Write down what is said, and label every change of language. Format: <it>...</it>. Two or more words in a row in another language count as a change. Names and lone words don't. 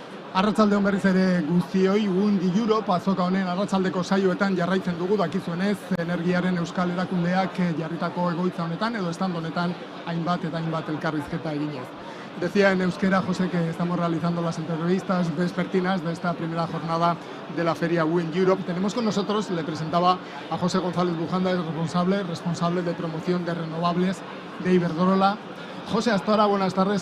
<eu>Arratsaldeon berriz ere guztioi, Wind Europe azoka honen arratsaldeko saioetan jarraitzen dugu, dakizuenez, energiaren euskal erakundeak jarritako egoitza honetan edo stand honetan hainbat eta hainbat elkarrizketa eginez.</eu> <es>Decía en euskera José que estamos realizando las entrevistas vespertinas de esta primera jornada de la feria Wind Europe. Tenemos con nosotros, le presentaba a José González Bujanda, el responsable de promoción de renovables de Iberdrola. José, hasta ahora, buenas tardes.</es>